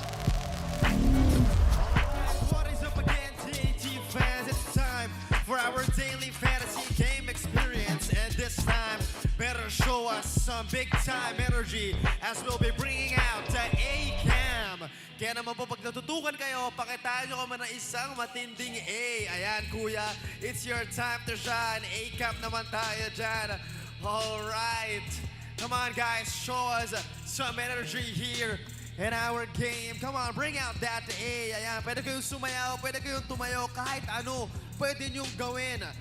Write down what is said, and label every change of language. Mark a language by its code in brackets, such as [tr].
[en] What is up again, TAT fans? It's time for our daily fantasy game experience. And this time, better show us some big-time energy as we'll be bringing out the A-Cam. [tl] Kaya naman po, pag natutukan kayo, pakitaan nyo kami ng isang matinding A. [en] Ayan, kuya, it's your time to shine. [tl] A-Cam naman tayo dyan. [en] All right. Come on, guys, show us some energy here in our game. Come on, bring out that A. [tl] Ayan, pwede kayong sumayaw, pwede kayong tumayo, kahit ano, pwede nyong gawin.